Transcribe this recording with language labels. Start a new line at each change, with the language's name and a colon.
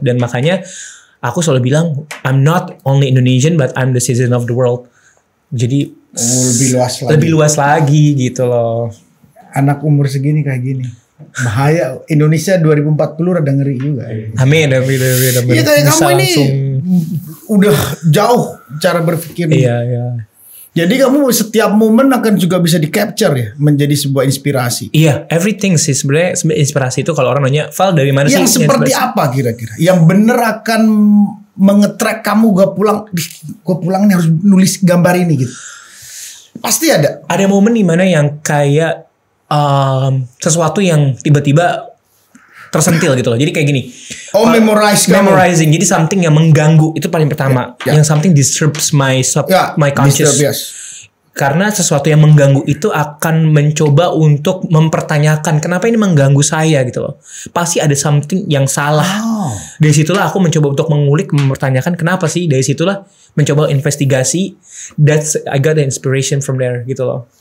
Indonesian: Dan makanya aku selalu bilang
English: I'm not only Indonesian but I'm the citizen of the world.
Indonesian: Jadi lebih luas lagi gitu loh. Anak umur segini kayak gini. Bahaya. Indonesia 2040 rada ngeri juga. Amin. Iya kayak kamu ini udah jauh cara berpikir. Iya. Jadi kamu setiap momen akan juga bisa di capture ya, menjadi sebuah inspirasi. Iya,
English: everything
Indonesian: sih sebenarnya inspirasi itu kalau orang nanya, Val dari mana sih? Yang seperti apa kira-kira? Yang bener akan mengetrack kamu gue pulang nih harus nulis gambar ini gitu. Pasti ada. Ada momen dimana yang kayak sesuatu yang tiba-tiba tersentil gitu loh. Jadi kayak gini.
English: Memorizing.
Indonesian: Jadi
English: something
Indonesian: yang mengganggu itu paling pertama. Yang
English: something disturbs my conscious.
Indonesian: Karena sesuatu yang mengganggu itu akan mencoba untuk mempertanyakan kenapa ini mengganggu saya gitu loh. Pasti ada
English: something
Indonesian: yang salah. Dari situlah aku mencoba untuk mengulik, mempertanyakan kenapa sih. Dari situlah mencoba investigasi.
English: I got the inspiration from there
Indonesian: gitu loh.